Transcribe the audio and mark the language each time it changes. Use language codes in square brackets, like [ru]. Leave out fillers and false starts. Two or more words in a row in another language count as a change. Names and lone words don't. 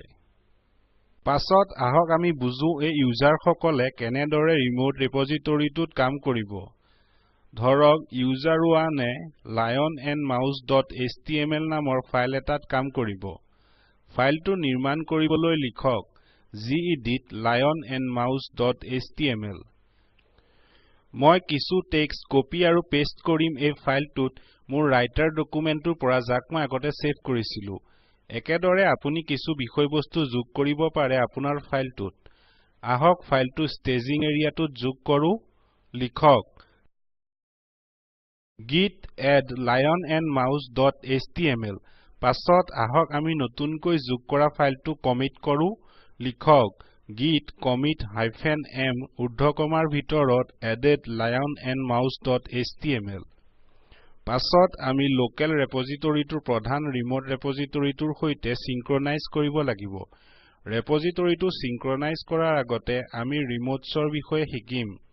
[as] পাছত আহক আমি বুজো এই ইউজাৰসকলে কেনেদৰে ৰিমোট ৰেপজিটৰিটোত কাম কৰিব। ধৰক user1এ lionandmouse.html নামৰ ফাইল এটাত কাম কৰিব। ফাইলটো নিৰ্মাণ কৰিবলৈ লিখক gedit lionandmouse.html। মই কিছু টেক্সট কপি আৰু পেষ্ট কৰিম এই ফাইলটোত মোৰ [en] writer document [as] পৰা যাক মই আগতে সেভ কৰিছিলো। একেদৰে আপুনি কিছু বিষয়বস্তু যোগ কৰিব পাৰে আপোনাৰ ফাইলটোত আহক ফাইলটো [en] staging area [as] যোগ কৰো লিখক [en] git add lionandmouse.html [as] পাছত আহক আমি নতুনকৈ যোগ কৰা ফাইলটো কমিট কৰো লিখক [en] git commit -m [as] ঊৰ্ধ্বকমাৰ ভিতৰত [en] added lionandmouse.html [as] পাছত আমি [en] local repository [as] প্ৰধান ৰিমোট ৰেপজিটৰিটোৰ সৈতে সিনক্ৰনাইজ কৰিব লাগিব ৰেপজিটৰিটো সিনক্ৰনাইজ কৰাৰ আগতে আমি ৰিমোটছৰ বিষয়ে শিকিম